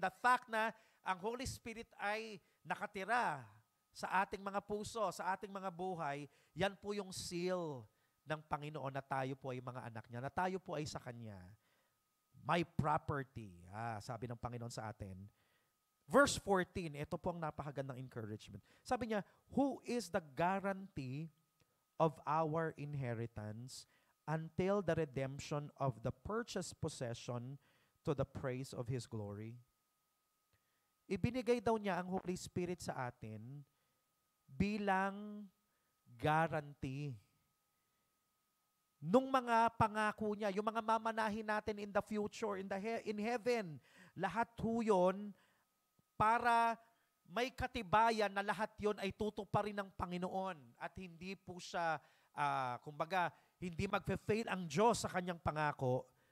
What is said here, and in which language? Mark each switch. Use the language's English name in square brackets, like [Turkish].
[Filipino] The fact na ang Holy Spirit ay nakatira sa ating mga puso, sa ating mga buhay, yan po yung seal ng Panginoon na tayo po ay mga anak niya, na tayo po ay sa Kanya. [English] My property, [Filipino] sabi ng Panginoon sa atin. Verse 14, ito po ang napakagandang encouragement. Sabi niya, [English] who is the guarantee of our inheritance until the redemption of the purchased possession to the praise of His glory? [Filipino] Ibinigay daw niya ang Holy Spirit sa atin bilang guarantee nung mga pangako niya, yung mga mamanahin natin [English] in the future, in heaven, [Filipino] lahat ho yun para may katibayan na lahat yon ay tutuparin ng Panginoon at hindi po siya, kumbaga, hindi magfe-fail ang Diyos sa kanyang pangako.